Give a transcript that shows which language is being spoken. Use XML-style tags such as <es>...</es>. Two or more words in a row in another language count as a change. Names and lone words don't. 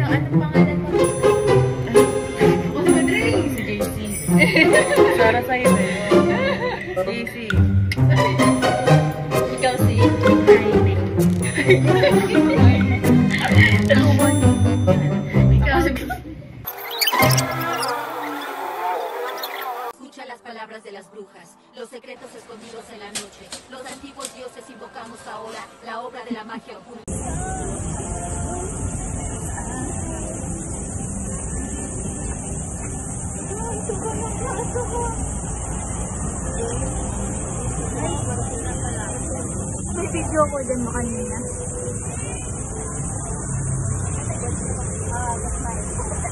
<tl>Anong pangalan mo? Ako si Madrid. Si JC. Para sa'yo eh. JC. Ikaw si? Jaime. Ikaw si...</tl> <es>Escucha las palabras de las brujas, los secretos escondidos en la noche. Los antiguos dioses invocamos ahora la obra de la magia oculta.</es> <tl>May video ko din mo kanina.</tl>